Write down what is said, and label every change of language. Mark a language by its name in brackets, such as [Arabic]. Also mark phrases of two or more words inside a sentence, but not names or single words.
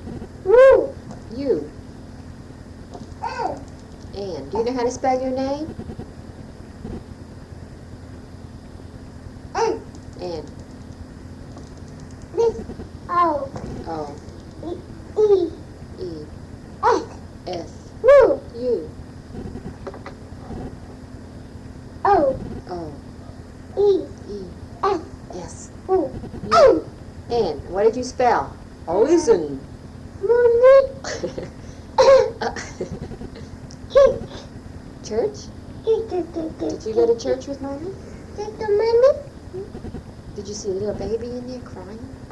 [English] U. And. Do you know how to spell your name? And. O. E. S. U. O. E. S. U. N. What did you spell? Ozen. Church? Did you go to church with Mommy? Did you see a little baby in there crying?